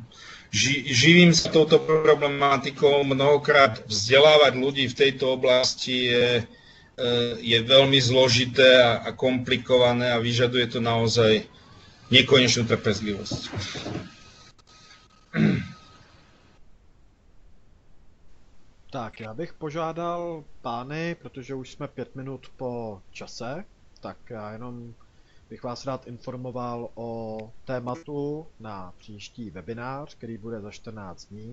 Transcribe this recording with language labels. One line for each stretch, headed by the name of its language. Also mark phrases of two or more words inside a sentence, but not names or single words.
Slovak: Akože živím sa touto problematikou, mnohokrát vzdelávať ľudí v tejto oblasti je veľmi zložité a komplikované a vyžaduje to naozaj nekonečnú trpezlivosť.
Czech: Tak, já bych požádal pány, protože už jsme 5 minut po čase, tak já jenom bych vás rád informoval o tématu na příští webinář, který bude za 14 dní.